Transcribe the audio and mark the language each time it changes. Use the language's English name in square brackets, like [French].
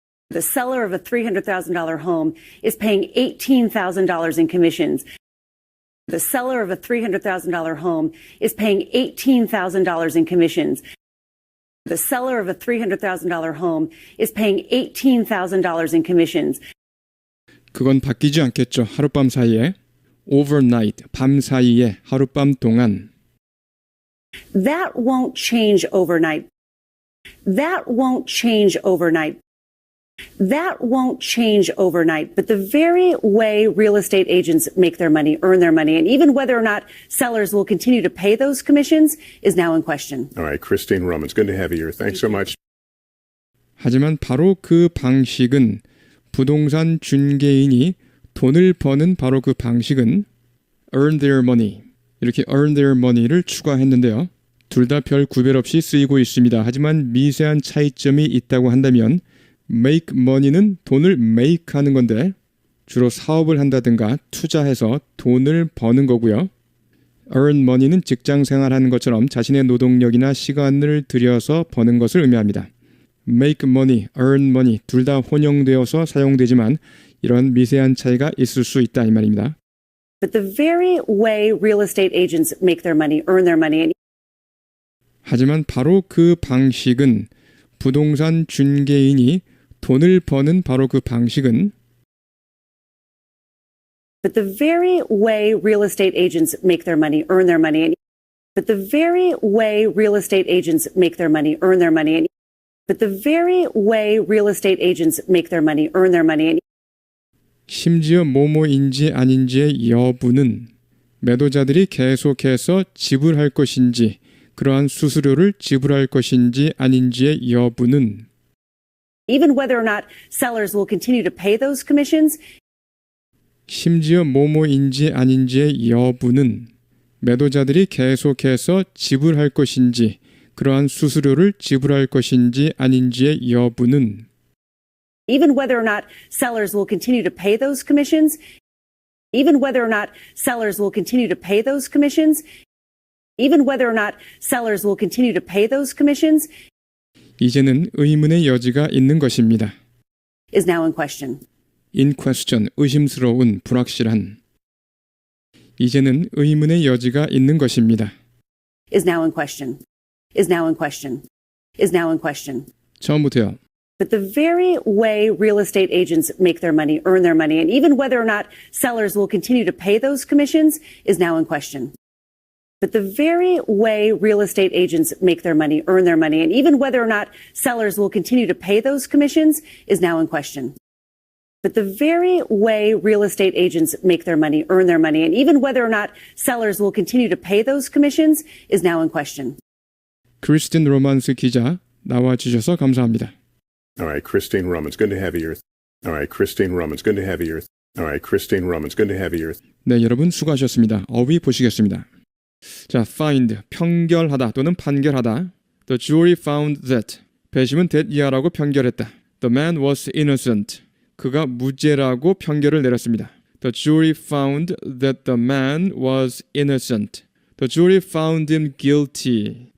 [English] The seller of a $300,000 home is paying $18,000 in commissions. The seller of a $300,000 home is paying $18,000 in commissions. The seller of a $300,000 home is paying $18,000 in commissions. [Korean] 그건 바뀌지 않겠죠. 하룻밤 사이에. [English] overnight, [Korean] 밤 사이에, 하룻밤 동안. [English] That won't change overnight. That won't change overnight. That won't change overnight. But the very way real estate agents make their money, earn their money, and even whether or not sellers will continue to pay those commissions is now in question. All right, Christine Roman, it's good to have you here. Thanks so much. [Korean] 하지만 바로 그 방식은 부동산 중개인이 돈을 버는 바로 그 방식은 [English] earn their money. [Korean] 이렇게 [English] earn their money [Korean] 를 추가했는데요. 둘 다 별 구별 없이 쓰이고 있습니다. 하지만 미세한 차이점이 있다고 한다면 [English] make money [Korean] 는 돈을 make 하는 건데 주로 사업을 한다든가 투자해서 돈을 버는 거고요. earn money는 직장 생활하는 것처럼 자신의 노동력이나 시간을 들여서 버는 것을 의미합니다. [English] make money, earn money [Korean] 둘 다 혼용되어서 사용되지만 이런 미세한 차이가 있을 수 있다 이 말입니다. [English] But the very way real estate agents make their money, earn their money, and [Korean] 하지만 바로 그 방식은 부동산 중개인이 돈을 버는 바로 그 방식은 [English] But the very way real estate agents make their money, earn their money, and but the very way real estate agents make their money, earn their money, and but the very way real estate agents make their money, earn their money, and [Korean] 심지어 뭐뭐인지 아닌지의 여부는 매도자들이 계속해서 지불할 것인지 그러한 수수료를 지불할 것인지 아닌지의 여부는 [English] even whether or not sellers will continue to pay those commissions, [Korean] 심지어 뭐뭐인지 아닌지의 여부는 매도자들이 계속해서 지불할 것인지 그러한 수수료를 지불할 것인지 아닌지의 여부는 [English] even whether or not sellers will continue to pay those commissions, even whether or not sellers will continue to pay those commissions, even whether or not sellers will continue to pay those commissions [Korean] 이제는 의문의 여지가 있는 것입니다. [English] is now in question. in question, [Korean] 의심스러운, 불확실한. 이제는 의문의 여지가 있는 것입니다. [English] Is now in question. Is now in question. Is now in question. [Korean] 처음부터요. [English] But the very way real estate agents make their money, earn their money, and even whether or not sellers will continue to pay those commissions is now in question. But the very way real estate agents make their money, earn their money, and even whether or not sellers will continue to pay those commissions is now in question. But the very way real estate agents make their money, earn their money, and even whether or not sellers will continue to pay those commissions is now in question. [Korean] 크리스틴 로만스 기자 나와주셔서 감사합니다. [English] All right, Christine Roman, it's good to have you here. All right, Christine Roman, it's good to have you here. All right, Christine Roman, it's good to have you here. [Korean] 네, 여러분 수고하셨습니다. 어휘 보시겠습니다. 자, find, 평결하다 또는 판결하다. [English] The jury found that. [Korean] 배심은 that 이하라고 판결했다. [English] The man was innocent. [Korean] 그가 무죄라고 판결을 내렸습니다. [English] The jury found that the man was innocent. The jury found him guilty.